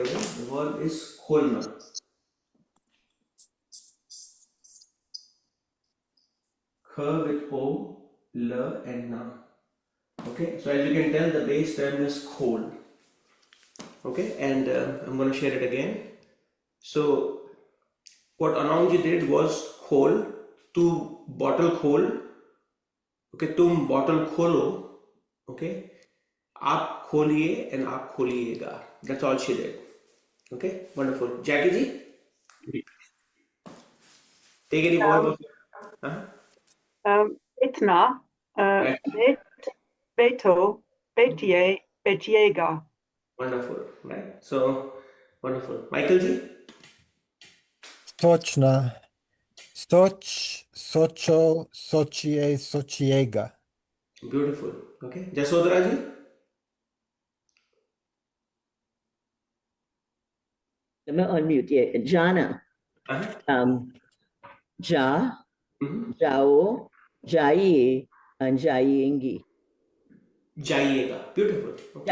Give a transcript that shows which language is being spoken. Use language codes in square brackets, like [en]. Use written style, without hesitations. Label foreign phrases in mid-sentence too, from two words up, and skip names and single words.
[en] The verb is kholna. Kh with O, L and Na. Okay, so as you can tell, the base term is khol. Okay, and I'm going to share it again. So what Anongji did was khol, to bottle khol. [hi] ओके, तुम बॉटल खोलो. Okay, आप खोलिए and आप खोलिएगा. [en] That's all she did. Okay, wonderful. Jackie ji, take any verb of Itna, right. [hi] बैठो, बैठिए, बैठिएगा. [en] Wonderful, right? So wonderful. Michael ji, [hi] सोचना, सोच, सोचो, सोचिए, सोचिएगा. [en] beautiful. Okay, Jasodhara ji, Let me unmute you. Jana. [hi] जा, जाओ, जाइए, एंड जाइएगी. [en] Jayega. Beautiful. Okay.